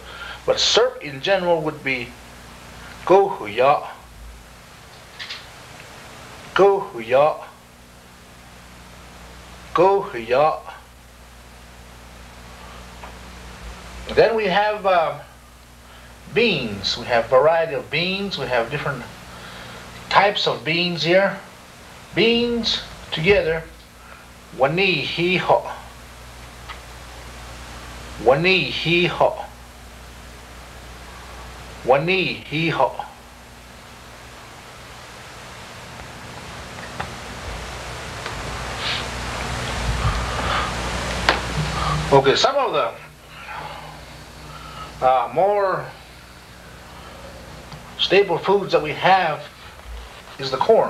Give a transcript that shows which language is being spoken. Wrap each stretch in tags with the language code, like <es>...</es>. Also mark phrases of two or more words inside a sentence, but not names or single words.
<en>But syrup in general would be gohuya, gohuya, gohuya. Then we have beans. We have variety of beans. We have different types of beans here. Beans together, wani hi ho, wani hi ho, wani hi ho. Okay, some of the more staple foods that we have is the corn.</en>